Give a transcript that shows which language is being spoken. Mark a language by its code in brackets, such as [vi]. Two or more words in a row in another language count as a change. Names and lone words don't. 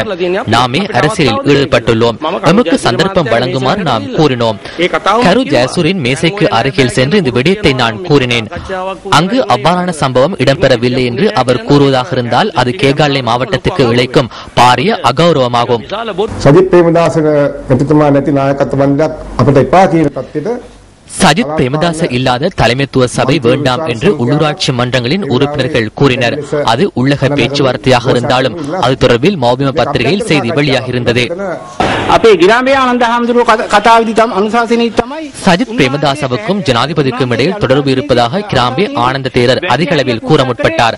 [ta] நாமே அரசியலில் ஈடுபட்டுள்ளோம். நமக்கு சந்தர்ப்பம் வழங்குமாறு நாம் கூறினோம். கரு ஜயசூரின் மேசைக்கு அருகில் சென்று இந்த விடயத்தை நான் கூறினேன். அங்கு அவ்வாறான சம்பவம் இடம்பெறவில்லை என்று அவர் கூறுவதாக இருந்தால் அது கேகாலை மாவட்டத்துக்கு இழைக்கும் பாரிய அகௌரவமாகும். [si] සජිත් ප්‍රේමදාසක එතුමා නැති නායකත්ව මණ්ඩලයක් අපිට එපා කියන තත්ත්වෙට [ta] சஜித் பிரேமதாச இல்லாத தலைமைத்துவ சபை வேண்டாம் என்று உள்ளூராட்சி மன்றங்களின் உறுப்பினர்கள் கூறினர். அது உள்ளக பேச்சுவார்த்தையாக இருந்தாலும் அது தொடர்பில் மௌபிம பத்திரிகையில் செய்தி வெளியாகியிருந்தது. சஜித் பிரேமதாசவுக்கும் ஜனாதிபதிக்கும் இடையில் தொடர்பு இருப்பதாக கிராம்பே ஆனந்த தேரர் அதிக அளவில் கூற முற்பட்டார்.